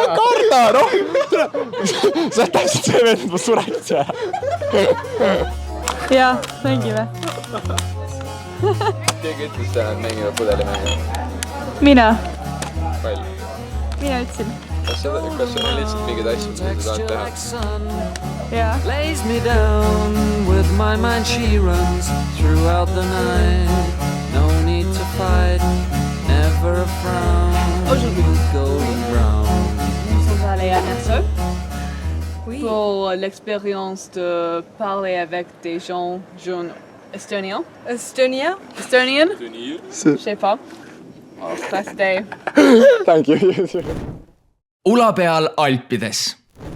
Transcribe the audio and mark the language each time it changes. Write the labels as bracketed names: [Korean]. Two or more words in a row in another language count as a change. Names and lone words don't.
[Estonian] Ma kardan, Sa täpselt see veel, et ma sureks. Jaa, mängime. Keegi ütles täna, et mängime pudelimängu. Mina. Pall. Mina ütlesin. Kas on lihtsalt mingid asjad, mida sa tahad teha? Jaa. [English] Lays me down with my mind she runs throughout the night. No need to fight, never a frown. Golden brown. [French] Nous sommes allés à Nassau pour l'expérience de parler avec des gens jeunes estoniens. [English] Estonia? Estonian? [French] Je sais pas. [English] Well, class day. Thank you. [Estonian] Ula peal Alpides